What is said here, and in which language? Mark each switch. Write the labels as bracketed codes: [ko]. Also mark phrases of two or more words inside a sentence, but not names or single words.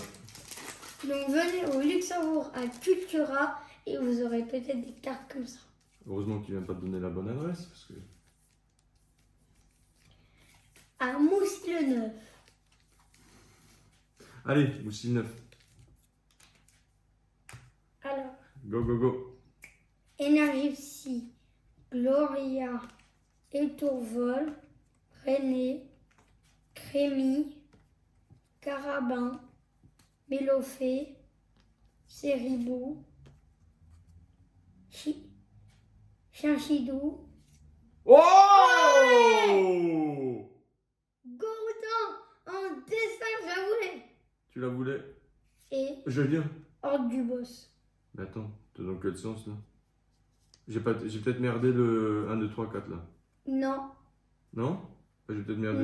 [fr] Donc venez au Luxembourg à Cultura et vous aurez peut-être des cartes comme ça. Heureusement qu'il vient pas te donner la bonne adresse. Parce que... À Moussy-le-Neuf. Allez, Moussi 9. Alors, [en] Go, go, go. [fr] Énergie Psy, Gloria, Étourvol, René, Crémy, Carabin, Mélophée, Séribou, Chinchidou, Oh! Gourdin en dessin, je la voulais. Tu la voulais? et Je veux dire. Horde du Boss. Mais attends, t'es dans quel sens là? J'ai peut-être merdé le 1, 2, 3, 4 là. Non, Non? J'ai peut-être merdé.